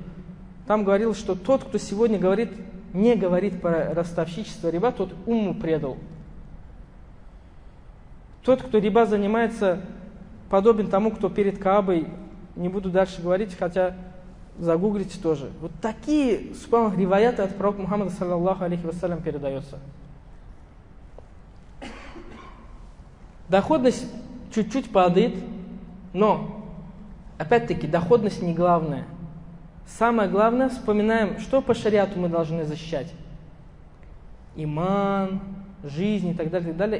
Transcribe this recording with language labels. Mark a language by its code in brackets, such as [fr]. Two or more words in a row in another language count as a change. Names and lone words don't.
[ru] Там говорил, что тот, кто сегодня не говорит про ростовщичество риба, тот умму предал. Тот, кто риба занимается, подобен тому, кто перед Каабой, не буду дальше говорить, хотя загуглите тоже. Вот такие, субханаллах, риваяты от пророка Мухаммада, [ar] صلى الله عليه وسلم, [ru] передается. Доходность чуть-чуть падает, но, опять-таки, доходность не главная. Самое главное, вспоминаем, что по шариату мы должны защищать. Иман, жизнь и так далее, и так далее.